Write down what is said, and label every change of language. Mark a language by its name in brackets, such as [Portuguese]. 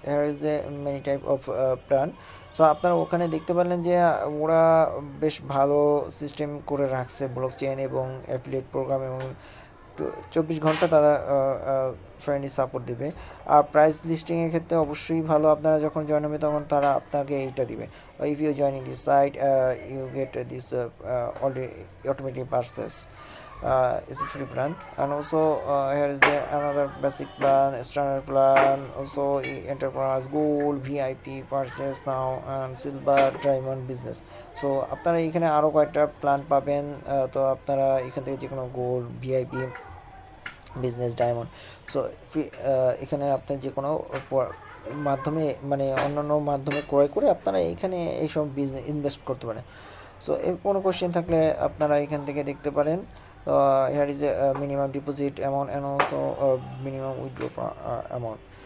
[English] Here is a many type of plan. [Bangla] So আপনারা ওখানে দেখতে পারলেন যে ওরা বেশ ভালো সিস্টেম করে রাখছে, ব্লকচেন এবং অ্যাফিলিয়েট প্রোগ্রাম এবং 24 ঘন্টা তারা ফ্রেন্ডলি সাপোর্ট দিবে। আর প্রাইস লিস্টিংয়ের ক্ষেত্রে অবশ্যই ভালো, আপনারা যখন জয়েন হবে তখন তারা আপনাকে এইটা দিবে, [English] If you join in this site you get this already automatic purchase. It's a free plan, and also here is another basic plan, standard plan, also enterprise, gold, VIP purchase now, and silver, diamond, business. [Bangla] So আপনারা এখানে আরও কয়েকটা plan পাবেন, তো আপনারা এখান থেকে যে কোনো gold, VIP, business, diamond, so এখানে আপনি যে কোনো মাধ্যমে মানে অন্যান্য মাধ্যমে ক্রয় করে আপনারা এখানে এইসব বিজনেস ইনভেস্ট করতে পারেন। সো এর কোনো কোশ্চেন থাকলে আপনারা এখান থেকে দেখতে পারেন। [English] here is a minimum deposit amount and also minimum withdraw amount.